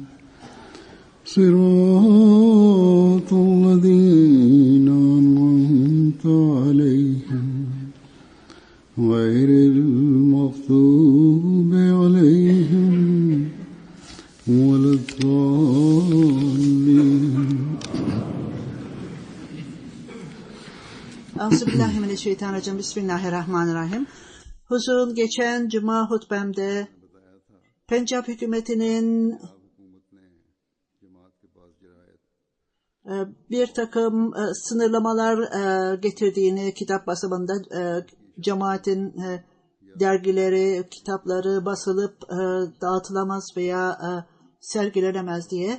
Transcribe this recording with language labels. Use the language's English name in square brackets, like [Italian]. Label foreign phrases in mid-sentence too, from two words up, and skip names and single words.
[Arabic] صراط الذين أنعمت عليهم غير المغضوب عليهم ولا الضالين. أعوذ بالله من الشيطان الرجيم. بسم الله الرحمن الرحيم. [Turkish] Huzurun geçen cuma hutbemde Pencap hükümetinin bir takım sınırlamalar getirdiğini, kitap basımında cemaatin dergileri, kitapları basılıp dağıtılamaz veya sergilenemez diye.